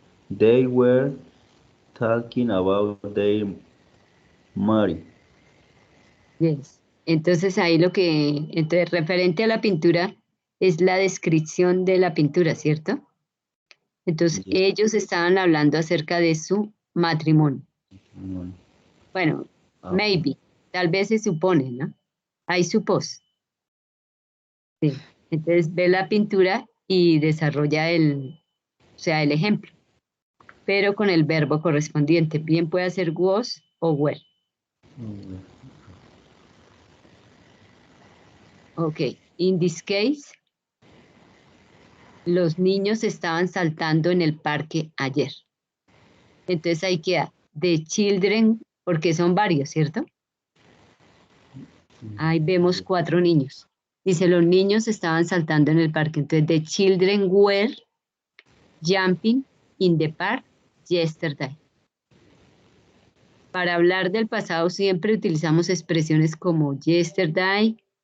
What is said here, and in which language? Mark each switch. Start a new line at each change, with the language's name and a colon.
English: They were talking about their marriage. Yes.
Spanish: Entonces ahí entonces referente a la pintura es la descripción de la pintura, ¿cierto? Entonces
English: Yes.
Spanish: ellos estaban hablando acerca de su matrimonio. Bueno, maybe, tal vez se supone, ¿no?
English: I suppose.
Spanish: Sí. Entonces ve la pintura y desarrolla el ejemplo, pero con el verbo correspondiente. Bien puede ser was o were. Ok,
English: in this case,
Spanish: los niños estaban saltando en el parque ayer. Entonces ahí queda the children, porque son varios, ¿cierto? Ahí vemos 4 niños. Dice, los niños estaban saltando en el parque.
English: Entonces, the children were jumping in the park yesterday.
Spanish: Para hablar del pasado siempre utilizamos expresiones como yesterday,